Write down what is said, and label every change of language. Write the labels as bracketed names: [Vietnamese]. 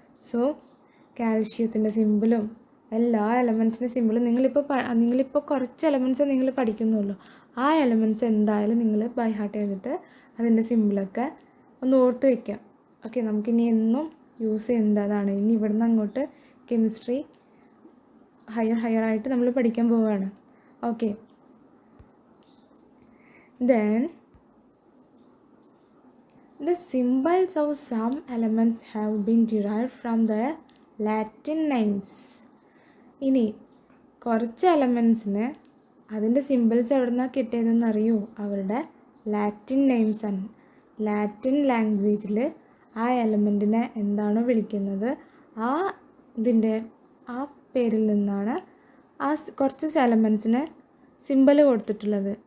[Malayalam] So കാൽഷ്യത്തിൻ്റെ സിമ്പിളും എല്ലാ എലമെൻറ്റ്സിൻ്റെ സിമ്പിളും നിങ്ങളിപ്പോൾ കുറച്ച് എലമെൻറ്റ്സ് നിങ്ങൾ പഠിക്കുന്നുള്ളൂ. ആ എലമെൻറ്റ്സ് എന്തായാലും നിങ്ങൾ ബൈ ഹാർട്ട് ചെയ്തിട്ട് അതിൻ്റെ സിമ്പിളൊക്കെ ഒന്ന് ഓർത്ത് വയ്ക്കുക. ഓക്കെ. നമുക്കിനി എന്നും യൂസ് ചെയ്യുന്നതാണ്. ഇനി ഇവിടുന്ന് അങ്ങോട്ട് കെമിസ്ട്രി ഹയർ ആയിട്ട് നമ്മൾ പഠിക്കാൻ പോവുകയാണ്. Okay. [English] Then the symbols of some elements have been derived from their Latin names. [Malayalam] ഇനി കുറച്ച് എലമെൻറ്റ്സിന് അതിൻ്റെ സിമ്പിൾസ് എവിടെ നിന്നാണ് കിട്ടിയതെന്ന് അറിയോ? അവരുടെ ലാറ്റിൻ നെയിംസ് ആണ്. ലാറ്റിൻ ലാംഗ്വേജിൽ ആ എലമെൻറ്റിനെ എന്താണോ വിളിക്കുന്നത് ആ പേരിൽ നിന്നാണ് ആ കുറച്ച് എലമെൻറ്റ്സിന് സിമ്പിൾ കൊടുത്തിട്ടുള്ളത്.